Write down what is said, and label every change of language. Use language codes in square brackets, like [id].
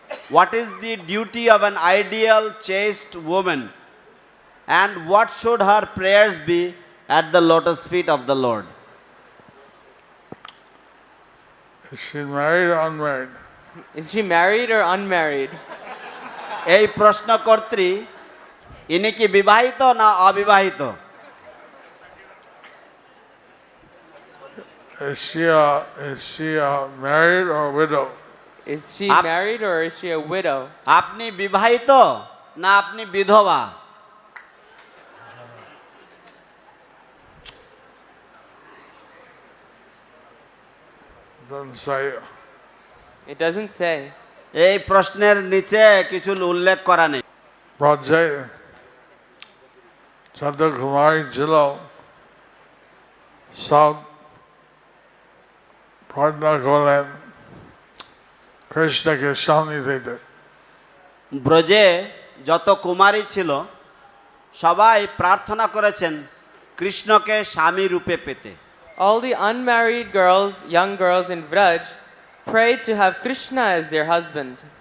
[en] What is the duty of an ideal chaste woman? And what should her prayers be at the lotus feet of the Lord? Is she married or unmarried? Is she married or unmarried? [bn] এই প্রশ্নকর্ত্রী ইনি কি বিবাহিত না অবিবাহিত? [en] Is she a married or widow? Is she Ap- married or is she a widow? [bn] আপনি বিবাহিত না আপনি বিধবা? [en] Doesn't say. It doesn't say. [bn] এই প্রশ্নের নিচে কিছু উল্লেখ করা নেই। ব্রজে চন্দ্রকুমারী ছিল সব প্রার্থনা করলেন কৃষ্ণকে স্বামী দিতে। ব্রজে যত কুমারী ছিল সবাই প্রার্থনা করেছেন কৃষ্ণকে স্বামী রূপে পেতে। [en] All the unmarried girls, young girls in Vraj, prayed to have Krishna as their husband.